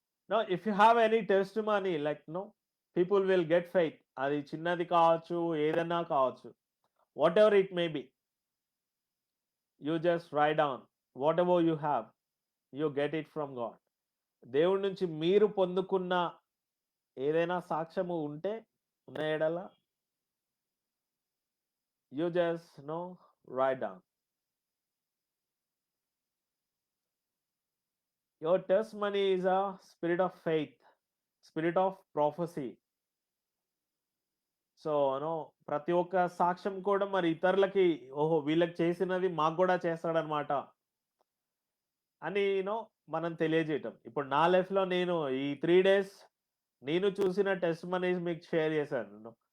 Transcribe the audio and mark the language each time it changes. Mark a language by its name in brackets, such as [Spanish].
[English] no if you have any testimony like no people will get faith, [Telugu] అది చిన్నది కావచ్చు ఏదన్నా కావచ్చు, [English] Whatever it may be, you just write down whatever you have, you get it from God. [Telugu] దేవుడి నుంచి మీరు పొందుకున్న ఏదైనా సాక్ష్యము ఉంటే ఉన్న ఎడల [English] You just know write down. Your testimony is a spirit of faith, spirit of prophecy. [Telugu] So no ప్రతి ఒక్క సాక్ష్యం కూడా మరి ఇతరులకి, ఓహో వీళ్ళకి చేసినది మాకు కూడా చేస్తాడనమాట అని మనం తెలియజేయటం. ఇప్పుడు నా లైఫ్లో నేను ఈ 3 days నేను చూసిన టెస్టిమనీస్ మీకు షేర్ చేశాను.